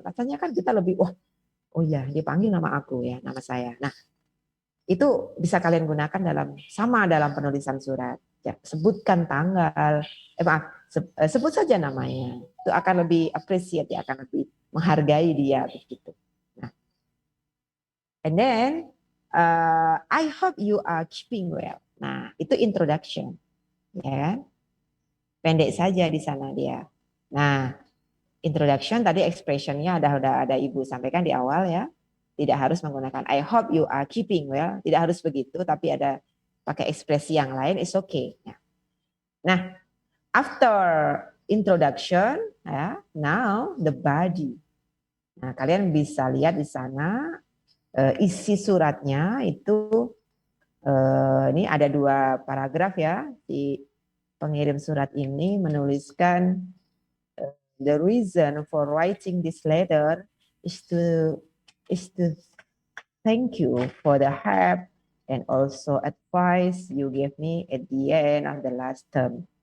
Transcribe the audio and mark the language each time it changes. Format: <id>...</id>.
<id>Rasanya kan kita lebih oh ya dipanggil nama aku ya, nama saya. Nah, itu bisa kalian gunakan dalam penulisan surat. Ya, sebutkan tanggal, sebut saja namanya. Itu akan lebih appreciate, ya, akan lebih menghargai dia begitu.</id> <en>Nah, and then I hope you are keeping well.</en> <id>Nah, itu introduction, ya. Pendek saja di sana dia. Nah, introduction tadi expressionnya udah ada Ibu sampaikan di awal ya. Tidak harus menggunakan</id> <en>I hope you are keeping well.</en> <id>Tidak harus begitu, tapi ada pakai ekspresi yang lain,</id> <en>it's okay. Nah, after introduction, ya, now the body.</en> <id>Nah, kalian bisa lihat di sana isi suratnya itu ini ada 2 paragraf ya. Si pengirim surat ini menuliskan</id> <en>the reason for writing this letter is to thank you for the help and also advice you gave me at the end of the last term.</en>